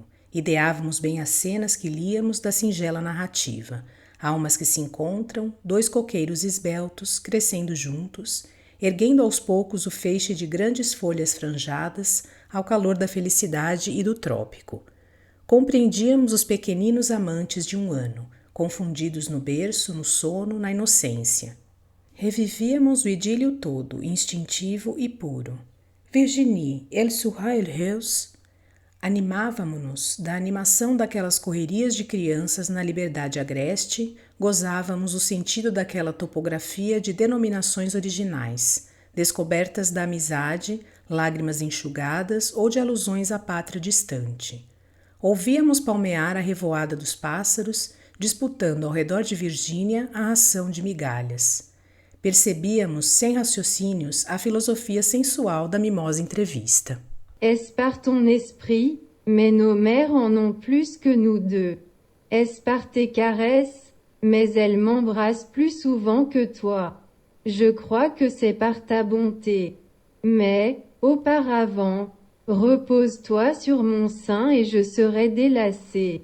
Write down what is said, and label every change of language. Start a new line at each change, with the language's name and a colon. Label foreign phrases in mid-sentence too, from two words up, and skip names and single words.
Portuguese: Ideávamos bem as cenas que líamos da singela narrativa, almas que se encontram, dois coqueiros esbeltos, crescendo juntos, erguendo aos poucos o feixe de grandes folhas franjadas ao calor da felicidade e do trópico. Compreendíamos os pequeninos amantes de um ano, confundidos no berço, no sono, na inocência. Revivíamos o idílio todo, instintivo e puro.
French: Virginie, elle sera heureuse?
Portuguese: Animávamo-nos da animação daquelas correrias de crianças na liberdade agreste, gozávamos o sentido daquela topografia de denominações originais, descobertas da amizade, lágrimas enxugadas ou de alusões à pátria distante. Ouvíamos palmear a revoada dos pássaros, disputando ao redor de Virgínia a ração de migalhas. Percebíamos, sem raciocínios, a filosofia sensual da mimosa entrevista.
French: Est-ce par ton esprit, mais nos mères en ont plus que nous deux. Est-ce par tes caresses, mais elles m'embrassent plus souvent que toi. Je crois que c'est par ta bonté. Mais, auparavant, repose-toi sur mon sein et je serai délassée.